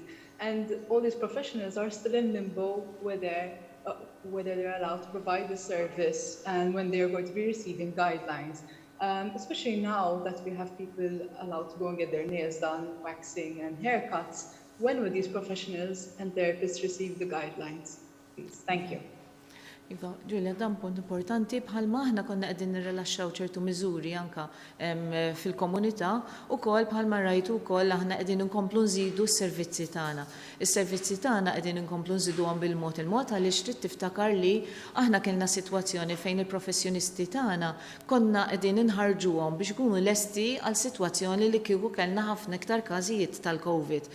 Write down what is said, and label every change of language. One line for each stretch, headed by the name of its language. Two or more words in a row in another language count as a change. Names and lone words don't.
English: And all these professionals are still in limbo whether they're allowed to provide the service and when they're going to be receiving guidelines. Especially now that we have people allowed to go and get their nails done, waxing and haircuts, when will these professionals and therapists receive the guidelines? Please, thank you.
Maltese: Iva, Ġulja, dan punt importanti bħalma aħna konna qegħdin nirrilaxxaw ċertu miżuri anke fil-komunità u kol bħalma rajtu wkoll aħna qegħdin inkomplu nżidu s-servizzi tagħna. Is-servizzi tagħna qegħdin inkomplu nżiduhom bil-mod għaliex trid tiftakar li aħna kellna sitwazzjoni fejn il-professjonisti tagħna konna qegħdin inħarġuhom biex ikunu lesti għal sitwazzjoni li kieku kellna ħafna iktar każijiet tal-COVID.